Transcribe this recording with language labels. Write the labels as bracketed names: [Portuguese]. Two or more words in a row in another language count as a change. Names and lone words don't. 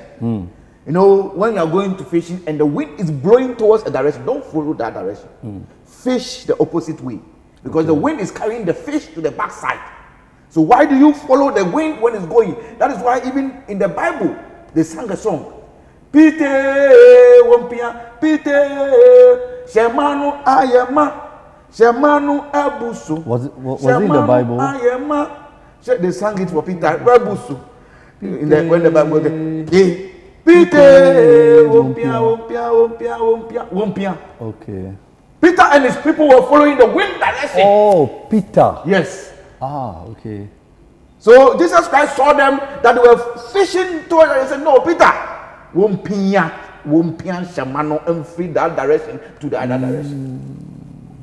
[English] You know, when you are going to fishing and the wind is blowing towards a direction, don't follow that direction. Fish the opposite way, because the wind is carrying the fish to the backside. So why do you follow the wind when it's going? That is why even in the Bible they sang a song. [Akan] Pite wompia, pite shemanu ayema, shemanu abusu. [English] Was it in the Bible? Ayema. They sang it for Peter. Abusu. When the Bible goes, [Akan] pite wompia, wompia, wompia, wompia, wompia. [English] Okay. Peter and his people were following the wind direction. Oh, Peter. Yes. Ah, okay. So Jesus Christ saw them that they were fishing towards and he said, no, Peter, [Akan] wompia shamano, [English] and free that direction to the other direction.